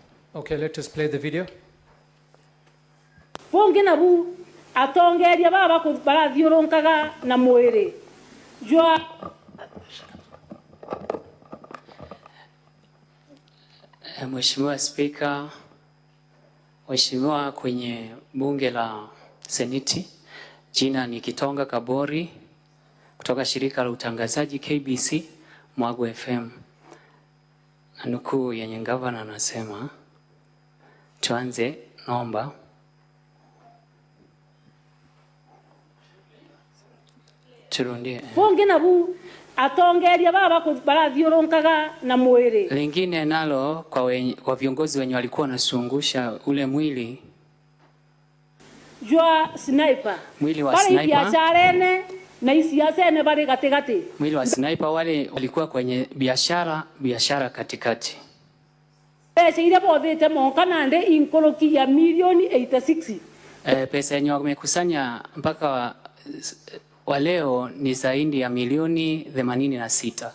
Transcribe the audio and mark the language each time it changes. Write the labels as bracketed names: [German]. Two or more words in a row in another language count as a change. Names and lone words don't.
[English] Okay, let us play the video. [Meru] Bongina bu atongeria baba ku barathiuronkaga na mwiri. Jua [Swahili] Mheshimiwa Spika, Mheshimiwa kwenye bunge la Seneti, jina ni Kitonga Kabori kutoka shirika la utangazaji KBC Mwago FM. Nukuu yenye gavana anasema, tuanze naomba. Turundie. [Meru] bongina bu atongeria baba ku barathiuronkaga na mwiri. [Swahili] Lingine nalo kwa viongozi wenye walikuwa nasungusha ule mwili. [Meru] Jua sniper. [Swahili] Mwili wa sniper. [Meru] Biasharene na isiasene bari katikati. [Swahili] Mwili wa sniper wale walikuwa kwenye biashara katikati. [Meru] Pesa ile bodete monkana nde inkoroki ya milioni 86. [Swahili] Pesa yenye wamekusanya mpaka wa leo ni zaidi ya milioni 86.